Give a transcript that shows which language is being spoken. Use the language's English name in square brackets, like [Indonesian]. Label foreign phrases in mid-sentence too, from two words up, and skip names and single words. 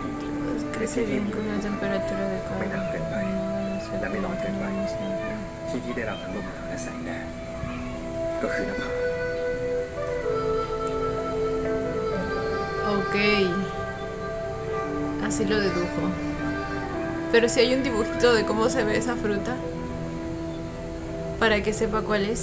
[Spanish] Pues crece bien con una temperatura adecuada. [Thai] ไม่หนาวเกินไป [Spanish] No [Thai] และไม่ร้อนเกินไป [Spanish] se [Thai] ที่ที่ได้รับทั้งลมหนาวและแสงแดด ก็คือหน้าผา [Spanish] Ok. Así lo dedujo. Pero si hay un dibujito de cómo se ve esa fruta. Para que sepa cuál es.